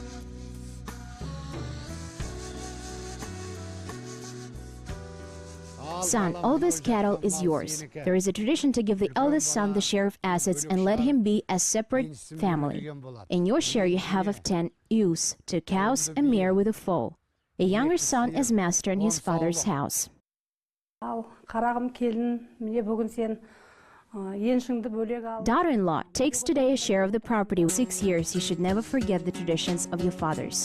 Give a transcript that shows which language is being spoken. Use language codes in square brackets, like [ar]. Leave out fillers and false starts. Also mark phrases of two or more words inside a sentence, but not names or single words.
[en] Son, all this cattle is yours. There is a tradition to give the eldest son the share of assets and let him be a separate family. In your share you have of 10 ewes, 2 cows, a mare with a foal. A younger son is master in his father's house. [kk] Қарағым келін, міне бүгін сен [en] Daughter-in-law takes today a share of the property. 6 years, you should never forget the traditions of your fathers.